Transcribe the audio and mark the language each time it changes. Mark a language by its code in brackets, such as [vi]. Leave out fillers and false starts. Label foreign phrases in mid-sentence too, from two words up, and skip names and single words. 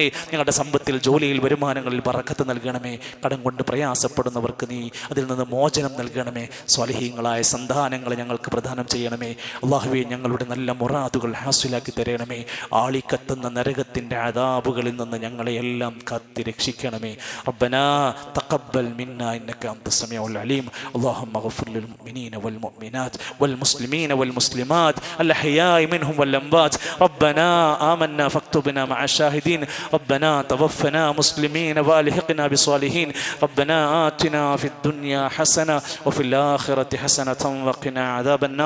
[ml] ഞങ്ങളുടെ സമ്പത്തിൽ, ജോലിയിൽ, വരുമാനങ്ങളിൽ ബറക്കത്ത് നൽകണമേ. കടം കൊണ്ട് പ്രയാസപ്പെടുന്നവർക്ക് നീ അതിൽ നിന്ന് മോചനം നൽകണമേ. സ്വാലിഹീങ്ങളായ സന്താനങ്ങളെ ഞങ്ങൾക്ക് പ്രദാനം ചെയ്യണമേ. അള്ളാഹുവേ, ഞങ്ങളുടെ നല്ല മുറാദുകൾ ഹാസിലാക്കി തരണമേ. ആളിക്കത്തുന്ന നരകത്തിൻ്റെ അദാബുകളിൽ നിന്ന് ഞങ്ങളെ എല്ലാം കാത്തി രക്ഷിക്കണമേ. [ar] ربنا تقبل منا إنك أنت السميع العليم. اللهم اغفر للمؤمنين والمؤمنات والمسلمين والمسلمات الأحياء منهم والأموات. ربنا آمنا فاكتبنا مع الشاهدين. ربنا توفنا مسلمين والحقنا بالصالحين. ربنا آتنا في الدنيا حسنة وفي الآخرة حسنة وقنا عذاب النار.